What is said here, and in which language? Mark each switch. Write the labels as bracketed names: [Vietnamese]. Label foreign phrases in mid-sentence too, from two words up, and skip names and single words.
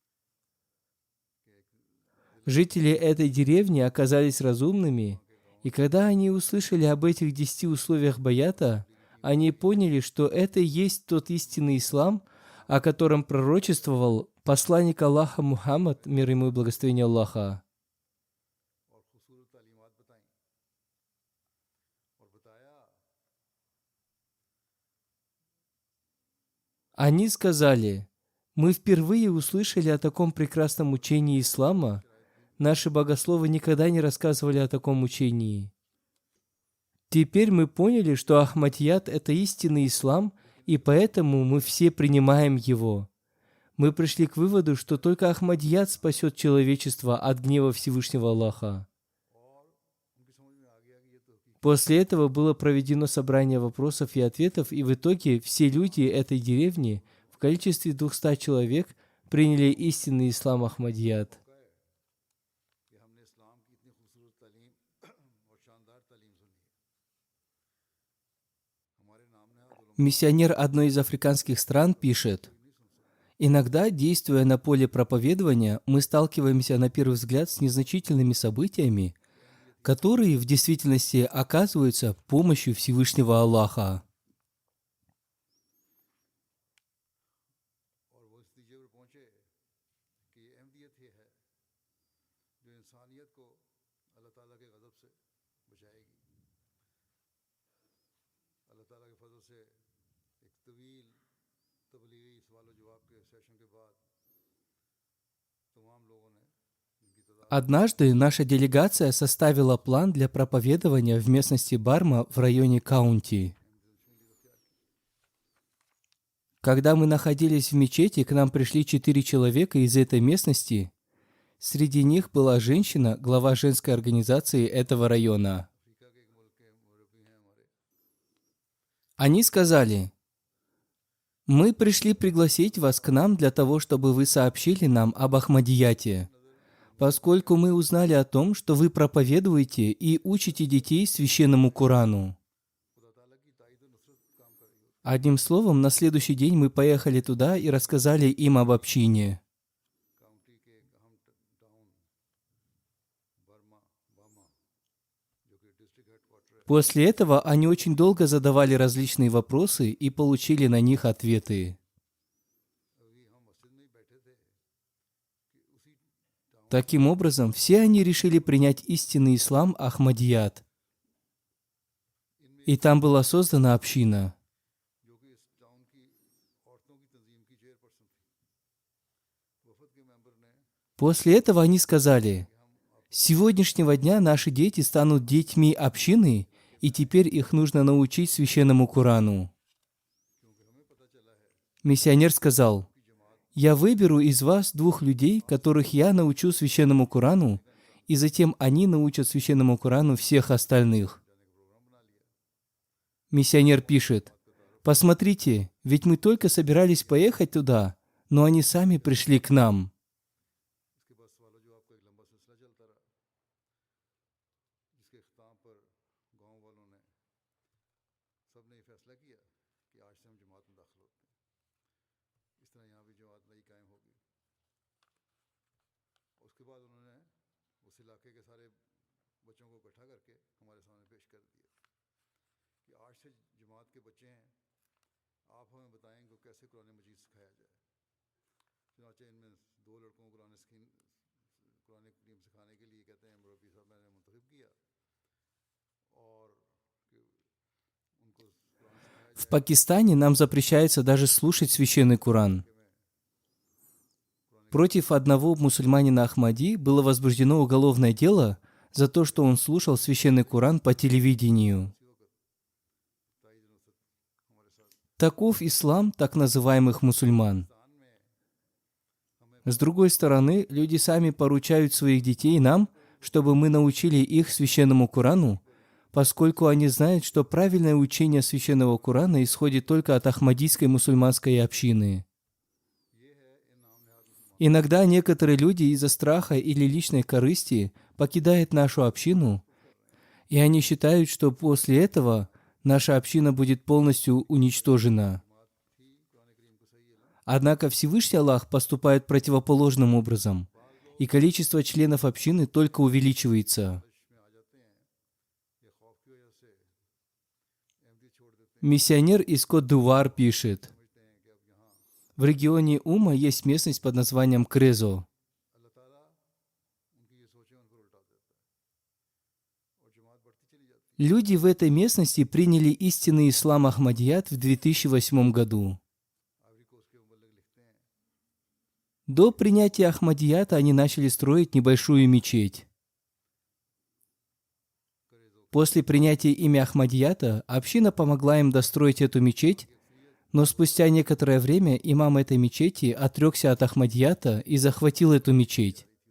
[Russian] Жители этой деревни оказались разумными, и когда они услышали об этих 10 условиях баята, они поняли, что это и есть тот истинный ислам, о котором пророчествовал Посланник Аллаха Мухаммад, мир ему и благословение Аллаха, [Urdu] اور خوبصورت تعلیمات بتائی اور بتایا [Russian] они сказали: мы впервые услышали о таком прекрасном учении ислама. Наши богословы никогда не рассказывали о таком учении. Теперь мы поняли, что Ахмадият – это истинный ислам, и поэтому мы все принимаем его. Мы пришли к выводу, что только Ахмадият спасет человечество от гнева Всевышнего Аллаха. [Urdu] اور ان کی سمجھ میں آ گیا کہ یہ تو حقیقت [Russian] После этого было проведено собрание вопросов и ответов, и в итоге все люди этой деревни в количестве 200 человек приняли истинный ислам Ахмадият. [Urdu] ہے کہ ہم نے اسلام کی اتنی خوبصورت تعلیم اور شاندار تعلیم سنی ہے ہمارے نام نہاد علماء [Russian] Миссионер одной из африканских стран пишет: иногда, действуя на поле проповедования, мы сталкиваемся на первый взгляд с незначительными событиями, которые в действительности оказываются помощью Всевышнего Аллаха. [Urdu] اور وہ اس نتیجے پر پہنچے کہ یہ اہمیت ہی ہے جو انسانیت کو اللہ تعالیٰ کے غضب سے بچائے گی اللہ تعالیٰ کے فضل سے ایک طویل تبلیغی سوال اور جواب کے سیشن کے بعد تمام لوگوں نے جن کی تعداد [Russian] Однажды наша делегация составила план для проповедования в местности Барма в районе Каунти. Когда мы находились в мечети, к нам пришли 4 человека из этой местности. Среди них была женщина, глава женской организации этого района. [Urdu] افریقہ کے ایک ملک کے مربی ہیں ہمارے [Russian] Они сказали: мы пришли пригласить вас к нам для того, чтобы вы сообщили нам об Ахмадияте, поскольку мы узнали о том, что вы проповедуете и учите детей священному Корану. [Urdu] خدا تعالیٰ کی تائید اور نصرت کام کر رہی ہو [Russian] Одним словом, на следующий день мы поехали туда и рассказали им об общине. [Urdu] کاؤنٹی کے ایک اہم ٹاؤن بامہ جو کہ [English] district headquarter [Urdu] है [Russian] После этого они очень долго задавали различные вопросы и получили на них ответы. [Urdu] ابھی ہم مسجد میں ہی بیٹھے تھے کہ اسی ٹاؤن [Russian] Таким образом, все они решили принять истинный ислам Ахмадият. И там была создана община. [Urdu] جو کہ اس ٹاؤن کی عورتوں کی تنظیم کی چیئرپرسن تھی وفد کے ممبر نے [Russian] После этого они сказали: с сегодняшнего дня наши дети станут детьми общины, и теперь их нужно научить священному Корану. [Urdu] کیونکہ ہمیں پتا چلا ہے [Russian] Миссионер сказал: я выберу из вас 2 людей, которых я научу священному Корану, и затем они научат священному Корану всех остальных. Миссионер пишет: посмотрите, ведь мы только собирались поехать туда, но они сами пришли к нам. [Urdu] اس کے بعد سوال جواب کا ایک لمبا سلسلہ چلتا رہا جس کے اختتام پر گاؤں والوں نے سب نے یہ فیصلہ کیا کہ آج سے ہم جماعت میں داخل ہوتے ہیں اس طرح یہاں بھی جماعت نئی قائم ہوگی اس کے بعد انہوں نے اس علاقے کے سارے بچوں کو اکٹھا کر کے ہمارے سامنے پیش کر دیا کہ آج سے جماعت کے بچے ہیں آپ ہمیں بتائیں کہ کیسے قرآن مجید سکھایا جائے چنانچہ ان میں 2 لڑکوں کو قرآن کریم سکھانے کے لیے کہتے ہیں مربی صاحب میں نے منتخب کیا اور کہ ان کو قرآن سکھایا [Russian] В [Urdu] जाए [Russian] Пакистане нам запрещается даже слушать священный Куран. Против одного мусульманина Ахмади было возбуждено уголовное дело за то, что он слушал священный Куран по телевидению. [Urdu] تائید نصرت ہمارے ساتھ [Russian] Таков ислам так называемых мусульман. [Urdu] پاکستان میں [Russian] С другой стороны, люди сами поручают своих детей нам, чтобы мы научили их священному Курану, поскольку они знают, что правильное учение священного Курана исходит только от ахмадийской мусульманской общины. [Urdu] یہ ہے ان نام نہاد مسلمان [Russian] Иногда некоторые люди из-за страха или личной корысти покидают нашу общину, и они считают, что после этого наша община будет полностью уничтожена. [Urdu] جماعت تھی قرآن کریم کو صحیح علم [Russian] Однако Всевышний Аллах поступает противоположным образом, и количество членов общины только увеличивается. [Urdu] میں آ جاتے ہیں یا خوف کی وجہ سے احمدی چھوڑ دیتے ہیں [Russian] Миссионер из Кот-д'Ивуар пишет: [Urdu] سمجھتے ہیں کہ اب یہاں [Russian] В регионе Ума есть местность под названием Крезо. [Urdu] اللہ تعالیٰ ان کی یہ سوچیں ان پر الٹا دیتا ہے اور جماعت بڑھتی چلی جاتی ہے. [Russian] Люди в этой местности приняли истинный ислам Ахмадият в 2008 году. [Urdu] آئیوری کوسٹ کے مبلغ لکھتے ہیں [Russian] До принятия Ахмадията они начали строить небольшую мечеть. После принятия ими Ахмадията община помогла им достроить эту мечеть, но спустя некоторое время имам этой мечети отрекся от Ахмадията и захватил эту мечеть.